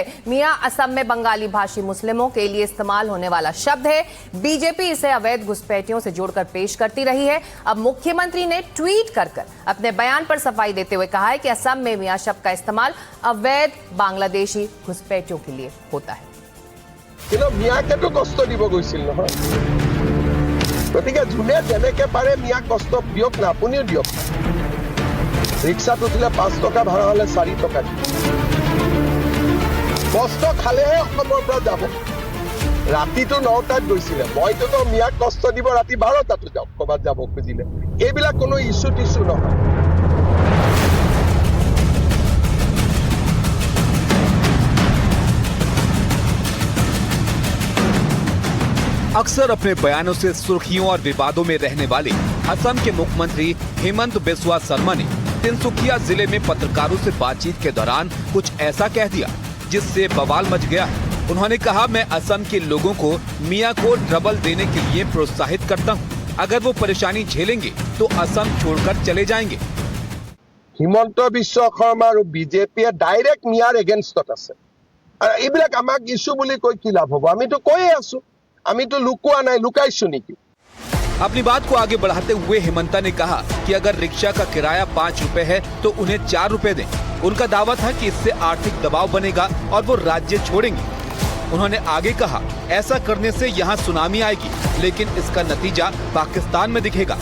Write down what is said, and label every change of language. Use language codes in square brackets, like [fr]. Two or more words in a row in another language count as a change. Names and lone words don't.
[hi] मियां असम में बंगाली भाषी मुस्लिमों के लिए इस्तेमाल होने वाला शब्द है। बीजेपी इसे अवैध घुसपैठियों से जोड़कर पेश करती रही है। अब मुख्यमंत्री ने ट्वीट कर अपने बयान पर सफाई देते हुए कहा है कि असम में मियां शब्द का इस्तेमाल अवैध बांग्लादेशी घुसपैठियों के लिए होता है। [as] কিন্তু মিয়াকেতো কষ্ট দিব গৈছিল নহয়, গতিকে যোনে যেনেকে পাৰে মিয়াক কষ্ট দিয়ক না, আপুনিও দিয়ক। ৰিক্সাত উঠিলে 5 টকা ভাড়া হলে 4 টকা দিব, কষ্ট খালেহে অসমৰ পৰা যাব। ৰাতিটো 9টাত গৈছিলে, মইতো মিয়াক কষ্ট দিব ৰাতি 12টাতো যাওক ক'ৰবাত যাব খুজিলে। এইবিলাক কোনো ইছ্যু টিছ্যু নহয়। [hi] अक्सर अपने बयानों से सुर्खियों और विवादों में रहने वाले असम के मुख्यमंत्री हेमंत बिस्वा शर्मा ने तिनसुकिया जिले में पत्रकारों से बातचीत के दौरान कुछ ऐसा कह दिया जिससे बवाल मच गया है। उन्होंने कहा, मैं असम के लोगों को मियां को ट्रबल देने के लिए प्रोत्साहित करता हूं। अगर वो परेशानी झेलेंगे तो असम छोड़कर चले जाएंगे। [as] হিমন্ত বিশ্ব শৰ্মা আৰু বিজেপিয়ে ডাইৰেক্ট মিয়াৰ এগেইনষ্টত আছে। আৰু এইবিলাক আমাক ইছ্যু বুলি কৈ কি লাভ হ'ব? আমিতো কৈয়ে আছো, আমিতো লুকুৱা নাই, লুকাইছো নেকি? [hi] अपनी बात को आगे बढ़ाते हुए हेमंता ने कहा कि अगर रिक्शा का किराया 5 रुपए है तो उन्हें 4 रुपए दें। उनका दावा था कि इससे आर्थिक दबाव बनेगा और वो राज्य छोड़ेंगे। उन्होंने आगे कहा, ऐसा करने से यहाँ सुनामी आएगी, लेकिन इसका नतीजा पाकिस्तान में दिखेगा।